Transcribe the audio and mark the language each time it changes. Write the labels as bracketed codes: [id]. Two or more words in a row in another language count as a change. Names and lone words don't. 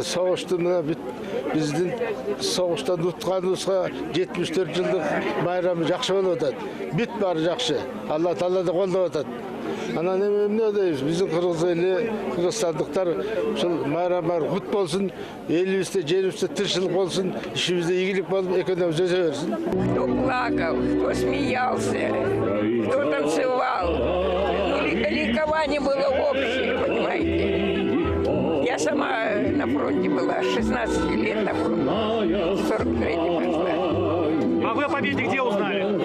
[ky] Согуштун биздин согуштан утканыбызга 74 жылдык майрамы жакшы болуп атат. Бүт баары жакшы. Алла Таалада колдоп атат. Анан эмне дейбиз? Биздин кыргыз эли, кыргызстандыктар ушул майрамдар кут болсун, элибизде, жерибизде тынччылык болсун, ишибизде ийгилик болуп, экөөбүз өсө берсин. [ru] Кто плакал, кто смеялся, кто танцевал. Ликование было общее, понимаете. Я сама на фронте была, 16 лет на фронте, 43-й пришла. А вы о победе где узнали?